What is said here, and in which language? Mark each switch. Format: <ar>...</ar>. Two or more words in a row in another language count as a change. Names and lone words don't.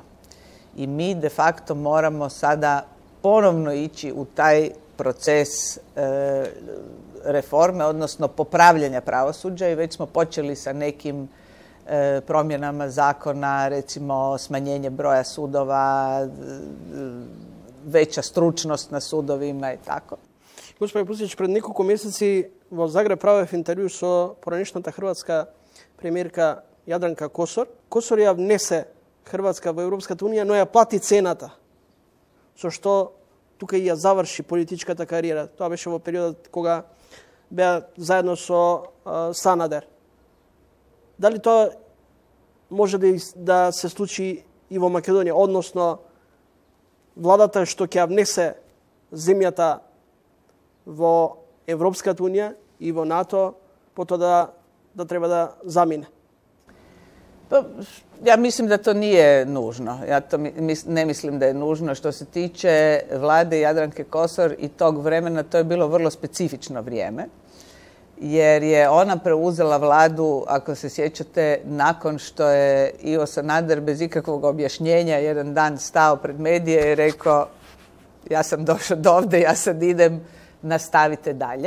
<hr>I mi</hr> <la>de facto</la> <hr>moramo sada ponovno ići u taj proces reforme, odnosno popravljanja pravosuđa i već smo počeli sa nekim promjenama zakona, recimo smanjenje broja sudova, veća stručnost na sudovima i tako. Gospodin Pustić, pred nekoliko mjeseci</hr> <mk>во Загреб правев интервју со поранешната хрватска премиерка Јадранка Косор. Косор ја внесе Хрватска во Европската унија, но ја плати цената, со што тука и ја заврши политичката кариера. Тоа беше во периодот кога беа заедно со Санадер. Дали тоа може да се случи и во Македонија, односно владата што ќе ја внесе земјата во Европската унија и во НАТО, потоа да треба да замине?</mk> <hr>Ja mislim da to nije nužno. Ja to ne mislim da je nužno. Što se tiče vlade Jadranke Kosor i tog vremena, to je bilo vrlo specifično vrijeme. jer je ona preuzela vladu, ako se sjećate, nakon što je Ivo Sanader bez ikakvog objašnjenja jedan dan stao pred medije i rekao ja sam došao do ovdje, ja sad idem, nastavite dalje.</hr>